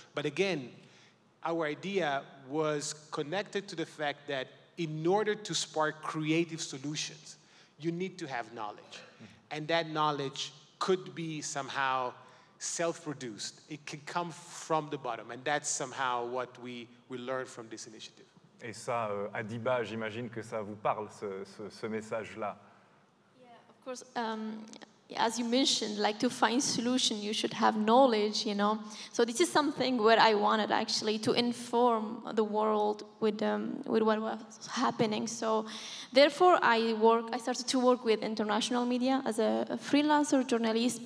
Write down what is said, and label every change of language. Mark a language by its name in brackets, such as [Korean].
[English] But again, our idea was connected to the fact that in order to spark creative solutions, you need to have knowledge. Mm-hmm. And that knowledge could be somehow self-produced. It can come from the bottom. And that's somehow what we learned from this initiative. [French] Et ça, Adiba, j'imagine que ça vous parle, ce message-là. [English] Yeah, of course. As you mentioned, like to find solution, you should have knowledge, you know. So this is something where I wanted actually to inform the world with what was happening. So therefore, I started to work with international media as a freelancer journalist.